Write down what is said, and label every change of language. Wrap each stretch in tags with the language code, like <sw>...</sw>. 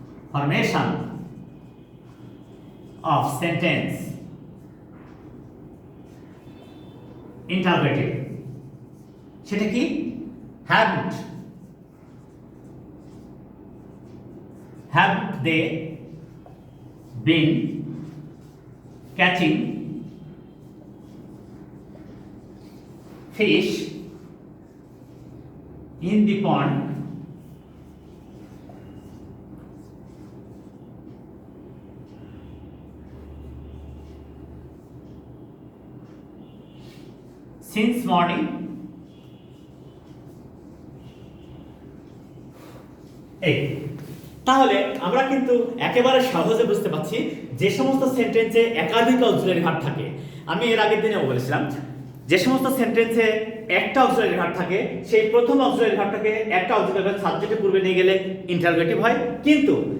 <en>transformation of sentence interrogative,</en> <bn>সেটা কি?</bn> <en>Haved, have they been catching fish in the pond since morning।</en> <bn>এই তাহলে আমরা কিন্তু একেবারে সহজে বুঝতে পারছি যে সমস্ত সেন্টেন্সে একাধিক অক্সিলারি ভার্ব থাকে। আমি এর আগের দিনেও বলেছিলাম যে সমস্ত সেন্টেন্সে একটা অক্সিলারি ভার্ব থাকে সেই প্রথম অক্সিলারি ভার্বটাকে একটা অক্সিলারি ভার্ব সাবজেক্টের পূর্বে নিয়ে গেলে ইন্টারোগেটিভ হয়। কিন্তু</bn>